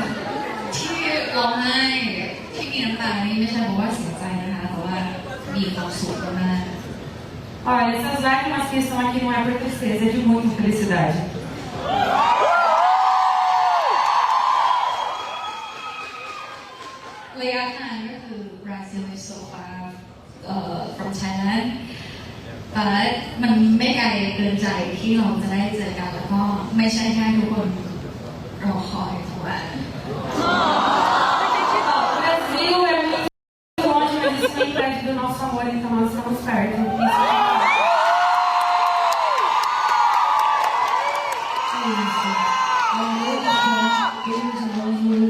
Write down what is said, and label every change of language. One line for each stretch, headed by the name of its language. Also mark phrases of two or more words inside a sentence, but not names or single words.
Thai: ที่ร้องไห้ที่มีน้ำตานี่ไม่ใช่เพราะว่าเสียใจนะคะแต่ว่ามีความสุขมาก
Portuguese: Olha, essas lágrimas que estão aqui não é por tristeza, é de muita felicidade.
Thai: ระยะทางก็คือ
English: Brazil is so far from Thailand but
Thai: มันไม่ไกลเกินใจที่เราจะได้เจอกันแล้วก็ไม่ใช่แค่ทุกคนรอคอยเพราะว่า
Portuguese: O Brasil é muito longe, mas isso não impede do nosso amor, então nós estamos perto. Isso. O amor dos fãs, queremos nós no unir.